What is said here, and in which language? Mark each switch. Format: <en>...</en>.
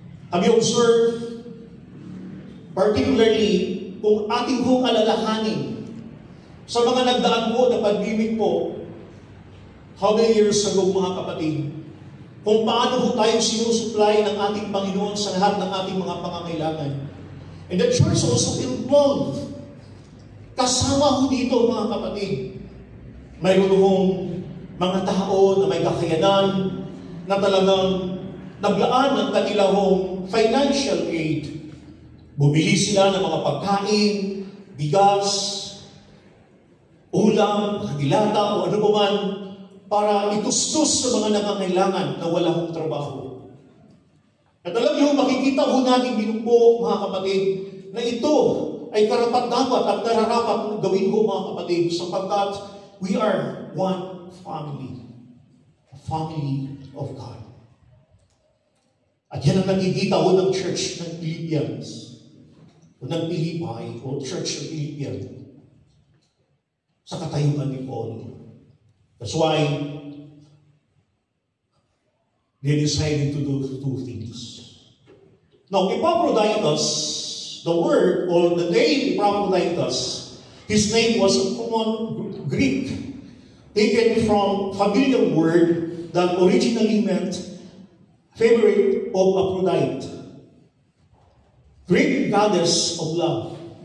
<en>Have you observed, particularly</en> <tl>kung ating hong alalahanin sa mga nagdaan po na pag-ibig po,</tl> <en>how many years ago</en> <tl>mga kapatid, kung paano po tayo sinusupply ng ating Panginoon sa lahat ng ating mga pangangailangan.</tl> <en>And the church also involved.</en> <tl>Kasama ho dito mga kapatid. Mayroon hong mga tao na may kakayanan na talagang naglaan ng kanilang financial aid. Bumili sila ng mga pagkain, bigas, ulam, dilata o ano man para itustos sa mga nangangailangan na wala hong trabaho. At alam niyo, makikita ho natin din po mga kapatid na ito ay karapat-dapat at nararapat gawin ho mga kapatid sapagkat</tl> <en>we are one family. A family of God.</en> <tl>At yan ang nakikita ho ng church ng Philippians o ng Philippi o church ng Philippians sa katayuan ni Paul.</tl> <en>That's why they decided to do two things. Now, Epaphroditus, the word or the name Epaphroditus, his name was a common Greek, taken from familiar word that originally meant favorite of Aphrodite, Greek goddess of love.</en>